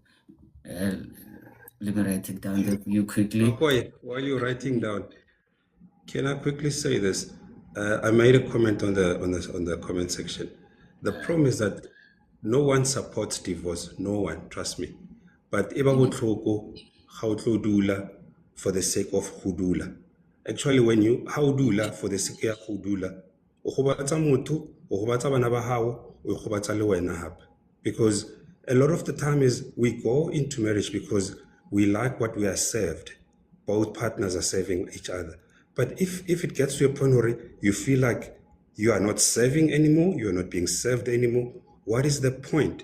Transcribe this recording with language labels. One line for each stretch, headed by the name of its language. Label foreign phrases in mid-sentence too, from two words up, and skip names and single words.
English: Let me write it down there for you quickly. While you're writing down, can I quickly say this? I made a comment on the comment section. The problem is that no one supports divorce. No one, trust me. But
Tswana: eba botlhoko ga o tlo dula
English: for the sake of
Tswana: go dula.
English: Actually, when you how
Tswana: dula
English: for the sake of
Tswana: go dula, o gobatsa motho, o gobatsa bana ba hao, o gobatsa le wena hape.
English: Because a lot of the time is we go into marriage because we like what we are served. Both partners are serving each other. But if it gets to a point where you feel like you are not serving anymore, you are not being served anymore, what is the point?